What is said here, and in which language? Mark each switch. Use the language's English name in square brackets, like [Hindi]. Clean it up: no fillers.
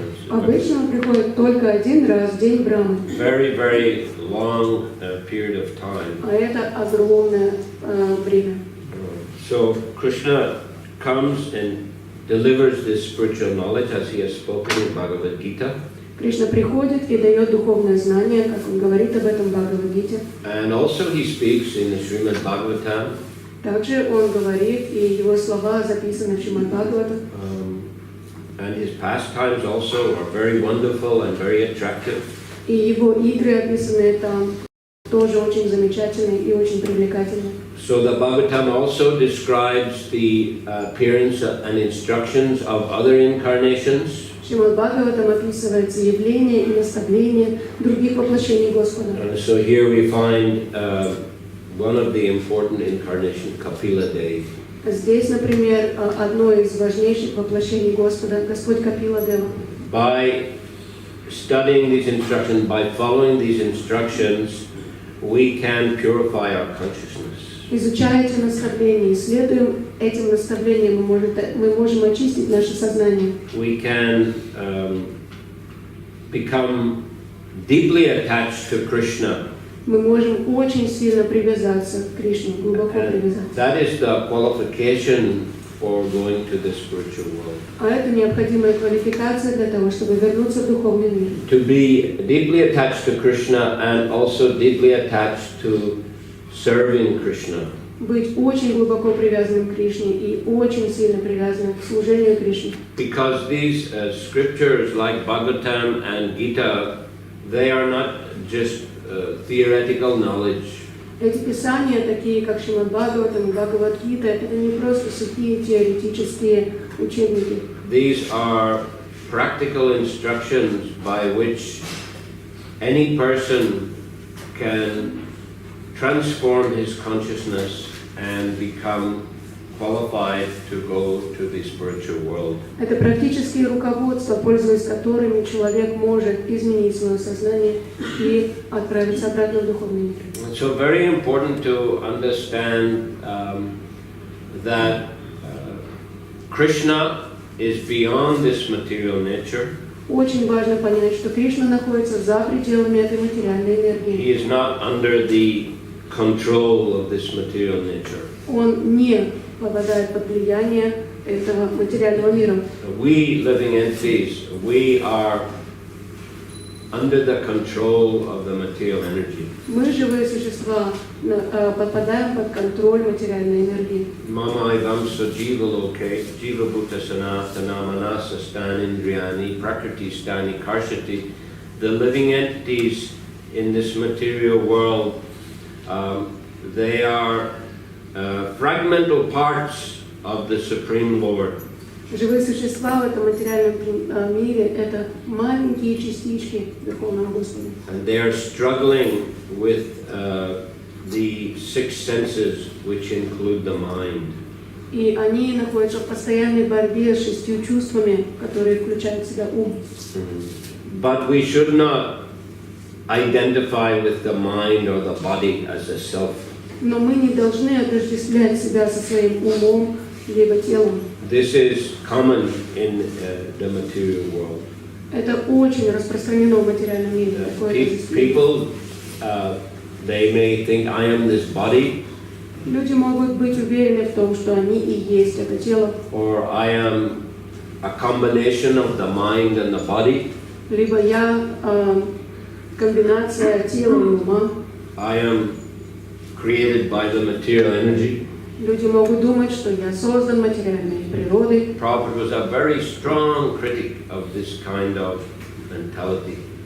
[Russian] Обычно он приходит только один раз в день Брамы. [English] Very, very long period of time. [Russian] А это огромное время. [English] So Krishna comes and delivers this spiritual knowledge as he has spoken in Bhagavad Gita. [Russian] Кришна приходит и дает духовное знание, как он говорит об этом в Бхагавад-гите. [English] And also he speaks in the Srimad Bhagavatam. [Russian] Также он говорит, и его слова записаны в Шримад Бхагаватам. [English] And his pastimes also are very wonderful and very attractive. [Russian] И его игры, описанные там, тоже очень замечательные и очень привлекательные. [English] So the Bhagavatam also describes the appearance and instructions of other incarnations. [Russian] Шримад Бхагаватам описывается явление и наставление других воплощений Господа. [English] And so here we find one of the important incarnations, Kapila Dev. [Russian] Здесь, например, одно из важнейших воплощений Господа, Господь Капила Дева. [English] By studying these instructions, by following these instructions, we can purify our consciousness. [Russian] Изучая эти наставления, исследуем этим наставлениям, мы можем очистить наше сознание. [English] We can become deeply attached to Krishna. [Russian] Мы можем очень сильно привязаться к Кришне, глубоко привязаться. [English] That is the qualification for going to the spiritual world. [Russian] А это необходимая квалификация для того, чтобы вернуться в духовный мир. [English] To be deeply attached to Krishna and also deeply attached to serving Krishna. [Russian] Быть очень глубоко привязанным к Кришне и очень сильно привязанным к служению Кришне. [English] Because these scriptures like Bhagavatam and Gita, they are not just theoretical knowledge. [Russian] Эти писания, такие как Шримад Бхагаватам и Бхагавад-гита, это не просто сухие теоретические учебники. [English] These are practical instructions by which any person can transform his consciousness and become qualified to go to the spiritual world. [Russian] Это практические руководства, пользуясь которыми человек может изменить свое сознание и отправиться обратно в духовный мир. [English] So very important to understand that Krishna is beyond this material nature. [Russian] Очень важно понять, что Кришна находится за пределами этой материальной энергии. [English] He is not under the control of this material nature. [Russian] Он не попадает под влияние этого материального мира. [English] We living entities, we are under the control of the material energy. [Russian] Мы, живые существа, подпадаем под контроль материальной энергии. [Sanskrit] Mama ivamsa jiva loke, jiva bhuta sanatana manasa stanindriyani, prakriti stani karshati. [English] The living entities in this material world, they are fragmental parts of the Supreme Lord. [Russian] Живые существа в этом материальном мире – это маленькие частички Верховного Господа. [English] And they are struggling with the six senses, which include the mind. [Russian] И они находятся в постоянной борьбе с 6 чувствами, которые включают в себя ум. [English] But we should not identify with the mind or the body as a self. [Russian] Но мы не должны отождествлять себя со своим умом либо телом. [English] This is common in the material world. [Russian] Это очень распространено в материальном мире. [English] People, they may think I am this body. [Russian] Люди могут быть уверены в том, что они и есть это тело. [English] Or I am a combination of the mind and the body. [Russian] Либо я комбинация тела и ума. [English] I am created by the material energy. [Russian] Люди могут думать, что я создан материальной природой. [English] Prabhupada was a very strong critic of this kind of mentality.